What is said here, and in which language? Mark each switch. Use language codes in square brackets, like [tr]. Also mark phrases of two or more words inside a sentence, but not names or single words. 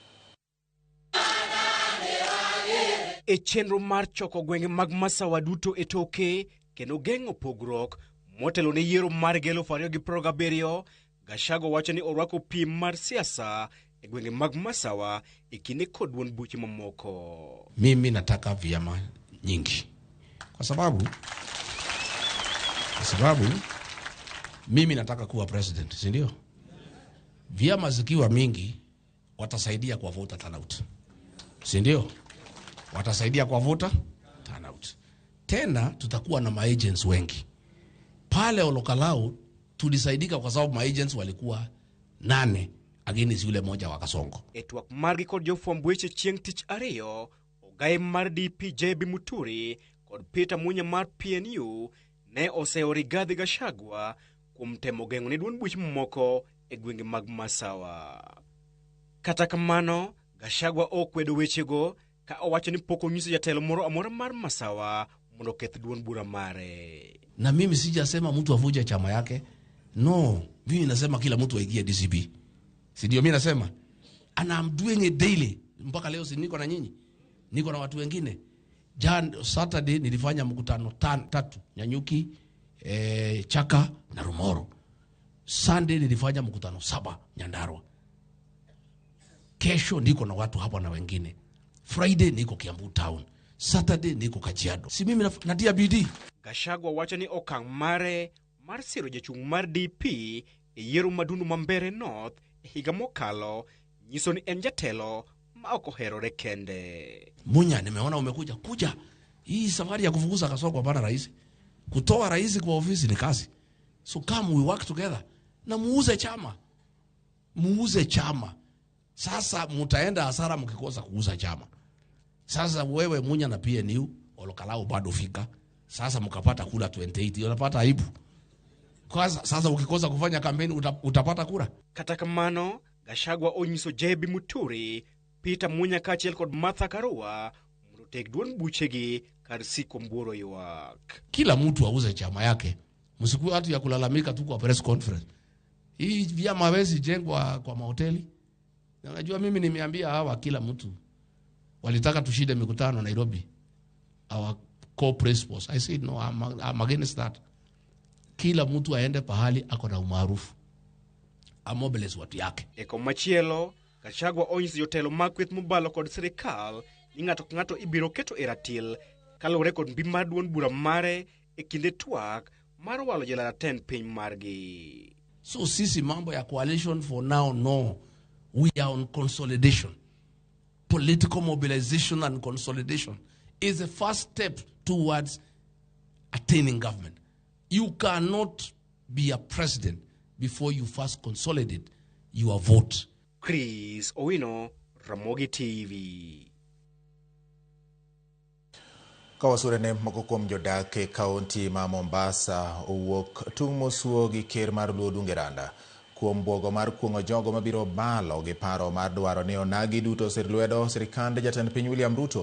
[luo] E chenro mar choko gwenge mag masawa duto e toke kendo geng'o pogruok motelo ne yiero mar 2027, Gachagua wacho ni orwako piem mar siasa e gwenge mag masawa e kinde kod duond buche mamoko. [sw] Mimi nataka vyama nyingi kwa sababu mimi nataka kuwa president, si ndio? Vyama zikiwa mingi watasaidia kwa [en] voter turnout, [sw] si ndio? Watasaidia kwa [en] voter turnout. [sw] Tena tutakuwa na ma-agents wengi. Pale Olokalau tulisaidika kwa sababu ma-agents walikuwa 8 against yule moja wa Kasongo. Etwak margi kod jofwamb chieng' tich ariyo, ogai mar DP JB Muturi kod Peter Munya mar PNU ne oseo Rigathi Gachagua kuom temo geng'o ne duond buche mamoko e gwenge mag masawa. Kata kamano, Gachagua okwedo wechego ka owacho ni pok onyiso jatelo moro amora mar masawa mondo keth duond bura mare. Na mimi sijasema mtu avuje chama yake. No, mimi nasema kila mtu aingie DCP. Si ndio mimi nasema? [en] And I'm doing it daily. [sw] Mpaka leo si niko na nyinyi. Niko na watu wengine. Saturday nilifanya mkutano 3 Nyanyuki, Chaka na Rumoro. Sunday nilifanya mkutano 7 Nyandarua. Kesho niko na watu hapa na wengine. Friday niko Kiambu town. Saturday niko Kajiado. Si mimi natia bidii. [luo] Gachagua wacho ni okang' mare mar siro jachung' mar DP e yiero madundu mambere North e higa mokalo nyiso ni en jatelo ma ok oherore kende. [sw] Munya, nimeona umekuja. Kuja. Hii safari ya kufukuza Kasongo hapana rais. Kutoa rais kwa ofisi ni kazi. [en] So come we work together. [sw] Na muuze chama. Muuze chama. Sasa mutaenda hasara mkikosa kuuza chama. Sasa wewe Munya na PNU Olokalao bado fika. Sasa mkapata kula 28, unapata aibu. Kwa sasa ukikosa kufanya kampeni utapata kura. [luo] Kata kamano, Gachagua onyiso JB Muturi, Peter Munya kachiel kod Martha Karua mondo tek duond buchegi kar siko mburo ywak. [sw] Kila mtu auze chama yake. Msiku watu ya kulalamika tu kwa press conference. Hii vyama hawezi jengwa kwa mahoteli. Unajua mimi nimeambia hawa kila mtu walitaka tushinde mikutano Nairobi. [en] Our co-principals. I said no, I'm against that. [sw] Kila mtu aende pahali ako na umaarufu. Amobilize watu yake. [luo] Eko machielo, Gachagua onyiso jotelo makweth mobalo kod sirikal ni ng'ato ibiro keto e ratil kaluwore kod mbi mar duond bura mare e kinde twak mar walo jela 10 piny margi. [sw] So sisi mambo ya coalition [en] for now, [sw] no. [en] We are on consolidation. Political mobilization and consolidation is the first step towards attaining government. You cannot be a president before you first consolidate your vote. Chris Owino, Ramogi TV. [luo] Kawasurene moko kuom jodak e kaunti ma Mombasa owuok tung' mosuo gi ker mar Luo Dungeranda kuom bwogo mar kuong'o jogo mabiro balo gi paro mar dwaro ni onagi duto sir lwedo sirikand jatend piny William Ruto.